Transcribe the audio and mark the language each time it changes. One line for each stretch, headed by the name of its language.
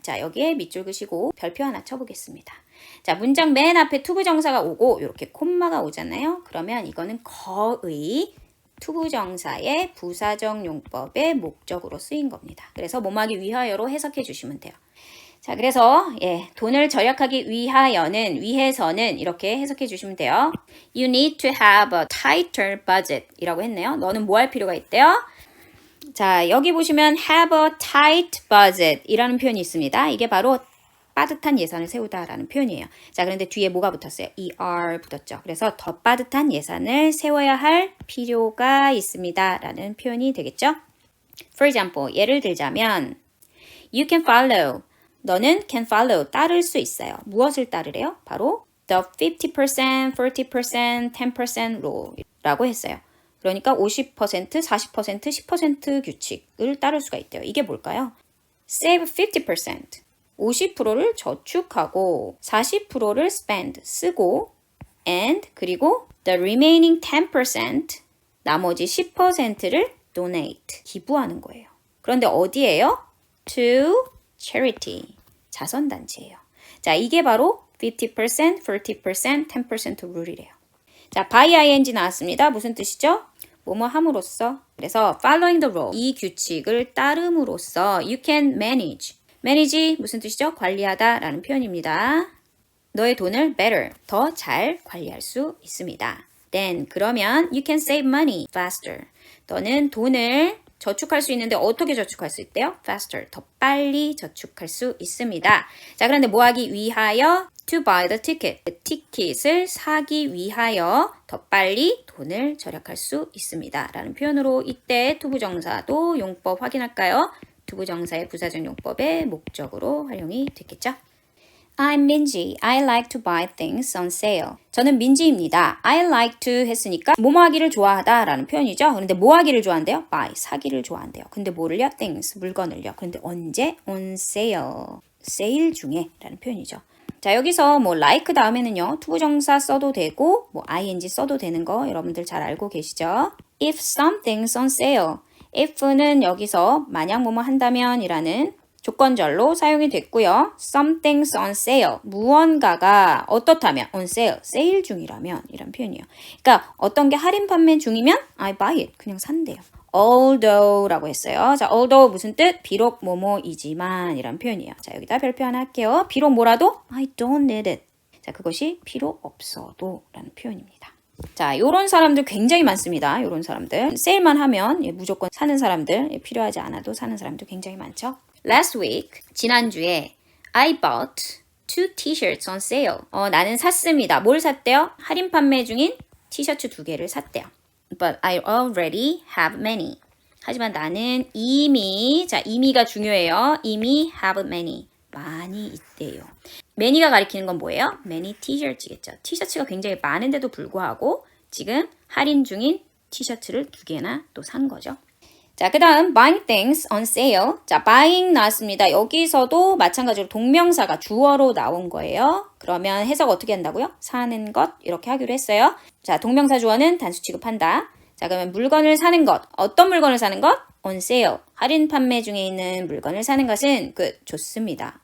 Korean: 자, 여기에 밑줄 그시고 별표 하나 쳐보겠습니다. 자, 문장 맨 앞에 투부정사가 오고 이렇게 콤마가 오잖아요. 그러면 이거는 거의 투부정사의 부사적 용법의 목적으로 쓰인 겁니다. 그래서 뭐뭐하기 위하여로 해석해 주시면 돼요. 자, 그래서 돈을 절약하기 위하여는 위해서는 이렇게 해석해 주시면 돼요.
English: You need to have a tighter budget
Korean: 이라고 했네요. 너는 뭐 할 필요가 있대요? 자, 여기 보시면
English: have a tight budget
Korean: 이라는 표현이 있습니다. 이게 바로 빠듯한 예산을 세우다라는 표현이에요. 자, 그런데 뒤에 뭐가 붙었어요? er 붙었죠. 그래서 더 빠듯한 예산을 세워야 할 필요가 있습니다. 라는 표현이 되겠죠.
English: For example,
Korean: 예를 들자면
English: You can follow.
Korean: 너는
English: can follow.
Korean: 따를 수 있어요. 무엇을 따르래요?
English: 바로 the 50%, 30%, 10% rule
Korean: 라고 했어요. 그러니까 50%, 40%, 10% 규칙을 따를 수가 있대요. 이게 뭘까요? Save 50%. 50%를 저축하고 40%를 spend, 쓰고 and 그리고
English: the remaining 10%,
Korean: 나머지 10%를 donate, 기부하는 거예요. 그런데 어디예요?
English: To charity, 자선단체예요.
Korean: 자, 이게 바로 50%, 30%, 10% 룰이래요. 자, by ing 나왔습니다. 무슨 뜻이죠? 뭐뭐 함으로써.
English: 그래서 following the rule,
Korean: 이 규칙을 따름으로써
English: you can manage.
Korean: manage 무슨 뜻이죠? 관리하다 라는 표현입니다. 너의 돈을
English: better,
Korean: 더 잘 관리할 수 있습니다.
English: Then,
Korean: 그러면
English: you can save money faster.
Korean: 너는 돈을 저축할 수 있는데 어떻게 저축할 수 있대요? Faster, 더 빨리 저축할 수 있습니다. 자, 그런데 뭐 하기 위하여?
English: To buy the ticket.
Korean: 그 티켓을 사기 위하여 더 빨리 돈을 절약할 수 있습니다. 라는 표현으로 이때 투부정사도 용법 확인할까요? 투부정사의 부사적 용법의 목적으로 활용이 됐겠죠?
English: I'm 민지. I like to buy things on sale.
Korean: 저는 민지입니다. I like to 했으니까 뭐뭐 하기를 좋아하다 라는 표현이죠. 그런데 뭐 하기를 좋아한대요? buy, 사기를 좋아한대요. 근데 뭐를요? things, 물건을요. 그런데 언제? on sale, 세일 중에 라는 표현이죠. 자, 여기서 뭐 like 다음에는요, 투부정사 써도 되고 뭐 ing 써도 되는 거 여러분들 잘 알고 계시죠?
English: If something's on sale.
Korean: if는 여기서 만약 뭐뭐 한다면 이라는 조건절로 사용이 됐고요.
English: Something's on sale.
Korean: 무언가가 어떻다면 on sale, 세일 중이라면 이런 표현이에요. 그러니까 어떤 게 할인 판매 중이면
English: I buy it,
Korean: 그냥 산대요. Although라고 했어요. 자, although 무슨 뜻? 비록 뭐뭐이지만 이런 표현이에요. 자, 여기다 별표 하나 할게요. 비록 뭐라도
English: I don't need it.
Korean: 자, 그것이 필요 없어도 라는 표현입니다. 자, 요런 사람들 굉장히 많습니다. 요런 사람들. 세일만 하면 무조건 사는 사람들, 필요하지 않아도 사는 사람들 굉장히 많죠.
English: Last week,
Korean: 지난주에
English: I bought 2 t-shirts on sale.
Korean: 나는 샀습니다. 뭘 샀대요? 할인 판매 중인 티셔츠 2개를 샀대요.
English: But I already have many.
Korean: 하지만 나는 이미, 자, 이미가 중요해요. 이미
English: have many.
Korean: 많이 있대요. many가 가리키는 건 뭐예요?
English: many t-shirts겠죠.
Korean: 티셔츠가 굉장히 많은데도 불구하고 지금 할인 중인 티셔츠를 2개나 또 산 거죠. 자, 그 다음
English: buying things on sale.
Korean: 자, buying 나왔습니다. 여기서도 마찬가지로 동명사가 주어로 나온 거예요. 그러면 해석 어떻게 한다고요? 사는 것 이렇게 하기로 했어요. 자, 동명사 주어는 단수 취급한다. 자, 그러면 물건을 사는 것. 어떤 물건을 사는 것? on sale. 할인 판매 중에 있는 물건을 사는 것은 좋습니다.